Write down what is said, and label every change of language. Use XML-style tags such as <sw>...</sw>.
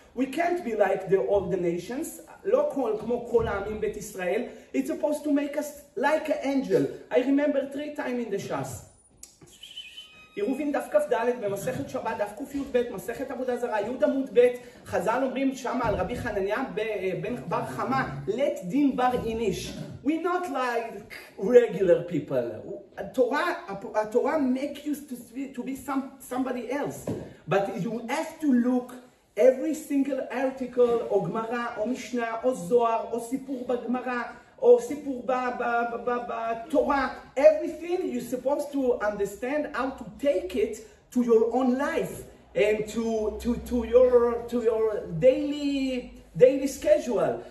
<en>We can't be like all the nations.</en> <he>לא כמו כל העמים בית ישראל.</he> <en>It's supposed to make us like an angel. I remember 3 times in the ש"ס.</en> <he>עירובין דף כ"ד במסכת שבת, דף ק"ב, מסכת עבודה זרה, י' עמוד ב', חז"ל אומרים שם על רבי חנניה בן בר חמה, let דין בר איניש.</he> <en>We're not like regular people. התורה make you to be somebody else. But you have to look every single article,</en> <he>או גמרא, או משנה, או זוהר, או סיפור בגמרא, או סיפור בתורה,</he> <en>everything you're supposed to understand how to take it to your own life and to your daily schedule.</en>